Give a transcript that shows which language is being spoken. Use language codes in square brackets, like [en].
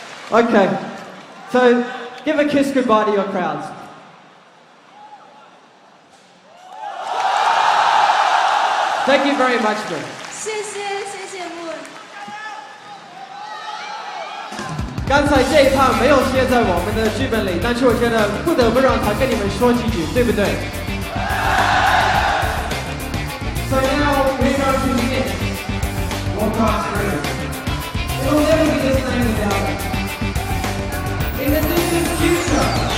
[en] Okay, so give a kiss goodbye to your crowds. Thank you very much, Moon. [zh] 谢谢 Moon。刚才这一趴没有写在我们的剧本里，但是我觉得不得不让他跟你们说几句，对不对 ？ [en] So now we go to begin Warcraft3. It will never be the same without it. In the distant future,